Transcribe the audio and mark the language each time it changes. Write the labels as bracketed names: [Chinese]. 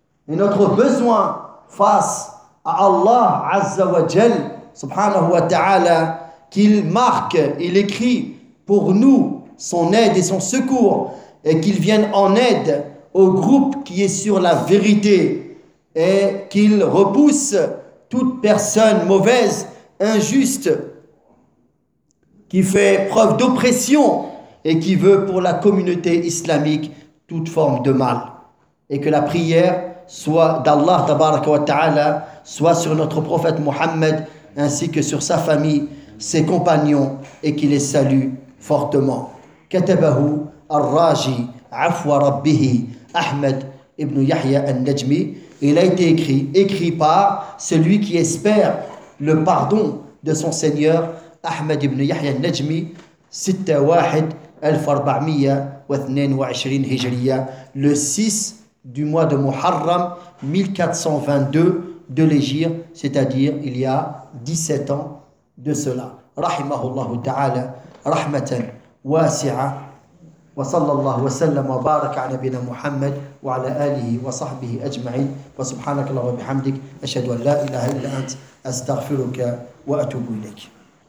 [French] et notre besoin face à Allah [Arabic] Azza wa Jal subhanahu wa ta'ala, [French] qu'il marque, il écrit pour nous son aide et son secours, et qu'il vienne en aide au groupe qui est sur la vérité, et qu'il repousse toute personne mauvaise, injuste, qui fait preuve d'oppression et qui veut pour la communauté islamique toute forme de mal. Et que la prière soit d'Allah [Arabic] tabaraka wa ta'ala, [French] soit sur notre prophète Mohammed ainsi que sur sa famille, ses compagnons, et qu'il les salue fortement. [Arabic] كتبه الراجي عفو ربه أحمد ابن يحيى النجمي. [French] Il a été écrit par celui qui espère le pardon de son Seigneur Ahmed ibn Yahya al-Najmi, 6/1/1422 Hijriya, le 6 du mois de Muharram 1422 de l'Hégire, c'est-à-dire il y a 17 ans de cela. [Arabic] Rahimahullah ta'ala rahmatan واسعة وصلى الله وسلم وبارك على نبينا محمد وعلى آله وصحبه أجمعين وسبحانك اللهم وبحمدك أشهد أن لا إله إلا أنت أستغفرك وأتوب إليك.